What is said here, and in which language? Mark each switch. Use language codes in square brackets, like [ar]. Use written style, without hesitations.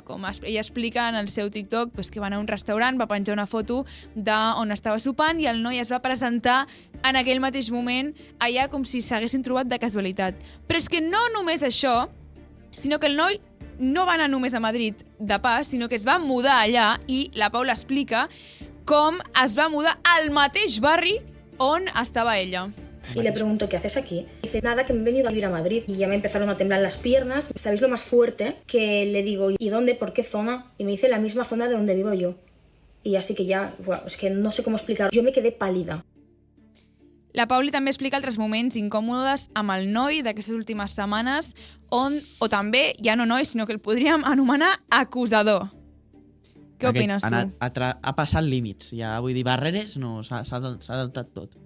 [ca] Com ella explica en el seu TikTok, que va anar a un restaurant, va penjar una foto d'on estava sopant i el noi es va presentar en aquell mateix moment allà com si s'haguessin trobat de casualitat. Però és que no només això, sinó que el noi no va anar només a Madrid de pas, sinó que es va mudar allà i la Paula explica com es va mudar al mateix barri on estava ella. [es] Y le pregunto, ¿qué haces aquí? Dice, nada, que me he venido a vivir a Madrid. Y ya me empezaron a temblar las piernas. ¿Sabéis lo más fuerte? Que le digo, ¿y dónde? ¿Por qué zona? Y me dice, la misma zona de donde vivo yo. Y así que ya, bueno, es que no sé cómo explicar. Yo me quedé pálida. [ca] La Pauli també explica altres moments incòmodes amb el noi d'aquestes últimes setmanes o també, ja no noi, sinó que el podríem anomenar acusador. Què opines tu? Ha passat límits. Ja vull dir, barreres, no, s'ha adoptat tot.